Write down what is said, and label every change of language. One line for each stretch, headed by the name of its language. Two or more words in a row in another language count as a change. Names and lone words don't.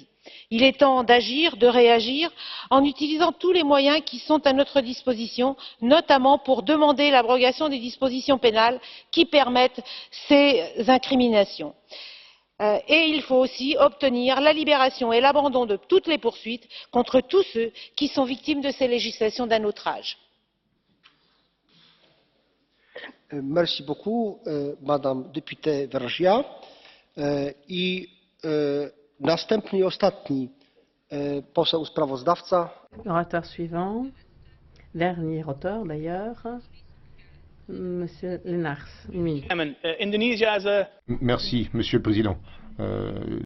French: Il est temps d'agir, de réagir, en utilisant tous les moyens qui sont à notre disposition, notamment pour demander l'abrogation des dispositions pénales qui permettent ces incriminations. Et il faut aussi obtenir la libération et l'abandon de toutes les poursuites contre tous ceux qui sont victimes de ces législations d'un autre âge. Merci beaucoup, Madame députée Vergiat.
Polish: Następny i ostatni poseł sprawozdawca.
French: Orateur suivant, dernier auteur d'ailleurs, Monsieur Lenars, 1 minute. Merci, Monsieur le Président.